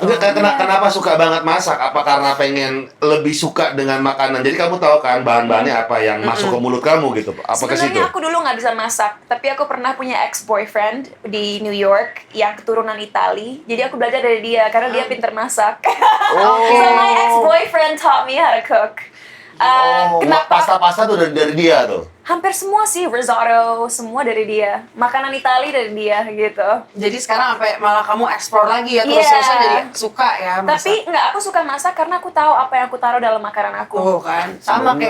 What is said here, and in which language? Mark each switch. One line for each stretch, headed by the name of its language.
Indonesian: Enggak, kenapa suka banget masak? Apa karena pengen lebih suka dengan makanan? Jadi kamu tahu kan bahan-bahannya apa yang masuk ke mulut kamu gitu? Apa ke situ? Sebenarnya aku dulu nggak bisa masak, tapi aku pernah punya ex-boyfriend di New York yang keturunan Itali. Jadi aku belajar dari dia karena dia pinter masak.
English: So my ex-boyfriend taught me how to cook.
Indonesian: Kenapa? Pasta-pasta tuh dari dia tuh. Hampir semua sih, risotto, semua dari dia. Makanan Itali dari dia gitu. Jadi sekarang sampai malah kamu explore lagi ya Iya. terus-terusan jadi suka ya masak. Tapi nggak, aku suka masak karena aku tahu apa yang aku taruh dalam makanan aku. Oh kan, sama kayak